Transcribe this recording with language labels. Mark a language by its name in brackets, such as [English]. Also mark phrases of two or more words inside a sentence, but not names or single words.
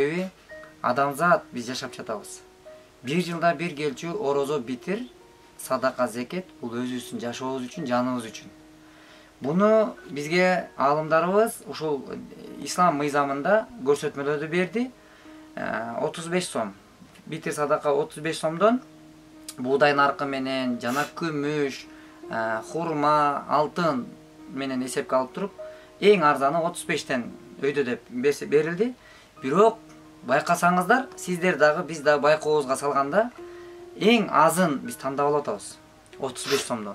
[Kyrgyz] Себеби адамзат биз жашап жатабыз. 1 жылда bir келчү орозо битир, садака зекет, бул өзүбүздүн жашообуз үчүн, жаныбыз үчүн. Буну бизге алымдарыбыз ушул ислам мыйзамында көрсөтмөлөрдү берди. 35 сом. Битир садака 35 сомдон buğday narkı menen, jana күмүш, хурма, алтын менен эсепке алып туруп, эң арзаны 35тен өйдө деп берилди. Бирок байкасаңыздар, сиздер дагы биз да байкообузга салганда эң азын биз тандап алып атабыз. 35 сомдон.